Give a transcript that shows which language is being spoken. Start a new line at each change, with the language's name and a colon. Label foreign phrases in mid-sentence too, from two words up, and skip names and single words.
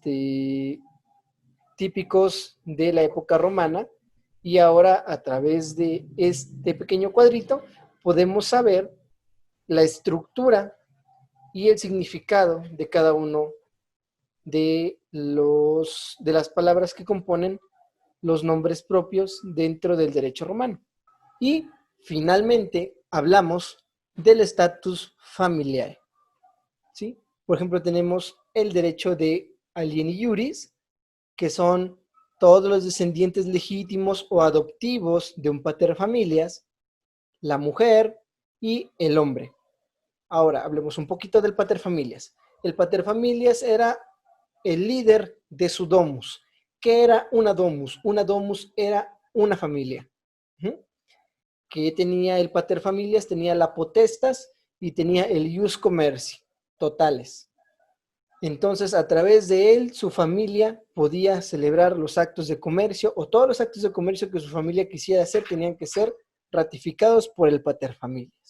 Spanish: típicos de la época romana, y ahora a través de este pequeño cuadrito podemos saber la estructura y el significado de cada uno de las palabras que componen los nombres propios dentro del derecho romano. Y finalmente hablamos del estatus familiar, ¿sí? Por ejemplo, tenemos el derecho de
Latin: alieni iuris,
Spanish: que son todos los descendientes legítimos o adoptivos de un
Latin: pater familias,
Spanish: la mujer y el hombre. Ahora, hablemos un poquito del
Latin: pater familias.
Spanish: El
Latin: pater familias
Spanish: era el líder de su domus. ¿Qué era una domus? Una domus era una familia. Que tenía el
Latin: pater familias,
Spanish: tenía la potestas y tenía el
Latin: ius commerci,
Spanish: totales. Entonces, a través de él, su familia podía celebrar los actos de comercio, o todos los actos de comercio que su familia quisiera hacer tenían que ser ratificados por el paterfamilias.